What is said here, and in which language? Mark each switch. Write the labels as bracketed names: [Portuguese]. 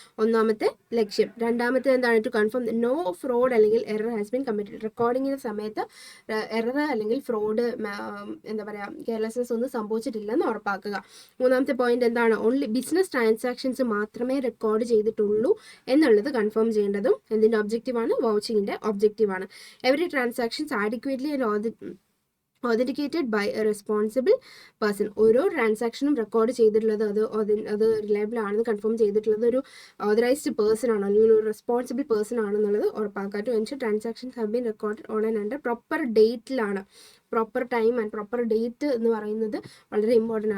[Malayalam] ഒന്നാമത്തെ ലക്ഷ്യം. രണ്ടാമത്തെ എന്താണ്? [English] to confirm no fraud [Malayalam] അല്ലെങ്കിൽ [English] Error has been committed. [Malayalam] റെക്കോർഡിങ്ങിൻ്റെ സമയത്ത് എറർ അല്ലെങ്കിൽ ഫ്രോഡ് എന്താ പറയുക കെയർലെസ്നെസ് ഒന്നും സംഭവിച്ചിട്ടില്ലെന്ന് ഉറപ്പാക്കുക. മൂന്നാമത്തെ പോയിന്റ് എന്താണ്? ഓൺലി ബിസിനസ് ട്രാൻസാക്ഷൻസ് മാത്രമേ റെക്കോർഡ് ചെയ്തിട്ടുള്ളൂ എന്നുള്ളത് കൺഫേം ചെയ്യേണ്ടതും എന്തിൻ്റെ ഒബ്ജക്റ്റീവാണ്? വൗച്ചിങ്ങിൻ്റെ ഒബ്ജക്റ്റീവാണ്. [English] Every transactions adequately and authenticated by a responsible person. [Malayalam] ഓരോ ട്രാൻസാക്ഷനും റെക്കോർഡ് ചെയ്തിട്ടുള്ളത് അത് റിലയബിൾ ആണെന്ന് കൺഫേം ചെയ്തിട്ടുള്ളത് ഒരു ഓതറൈസ്ഡ് പേഴ്സൺ ആണോ അല്ലെങ്കിൽ ഒരു റെസ്പോൺസിബിൾ പേഴ്സൺ ആണെന്നുള്ളത് ഉറപ്പാക്കുക. [English] To ensure transactions have been record on and under proper ഡേറ്റിലാണ്. [Malayalam] Proper time and proper date എന്ന് പറയുന്നത് വളരെ ഇമ്പോർട്ടൻ്റ്.